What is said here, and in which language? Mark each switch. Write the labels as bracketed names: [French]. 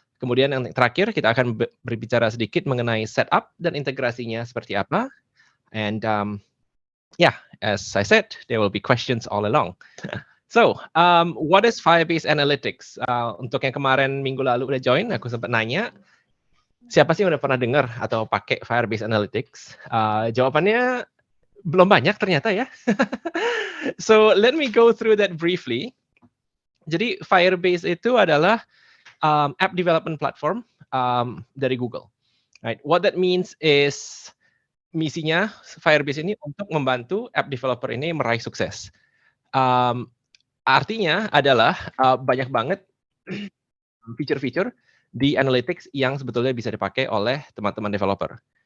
[Indonesian] Kemudian yang terakhir kita akan berbicara sedikit mengenai setup dan integrasinya seperti apa. [English] And as I said, there will be questions all along. So, what is Firebase Analytics? [Indonesian] Untuk yang kemarin minggu lalu udah join, aku sempat nanya, siapa sih yang udah pernah dengar atau pakai Firebase Analytics? Jawabannya belum banyak ternyata ya. [English] So, let me go through that briefly. [Indonesian] Jadi, Firebase itu adalah app development platform dari Google. [English] Right? What that means is, [Indonesian] misinya Firebase ini untuk membantu app developer ini meraih sukses. Artinya adalah banyak banget fitur-fitur di analytics yang sebetulnya bisa dipakai oleh teman-teman developer.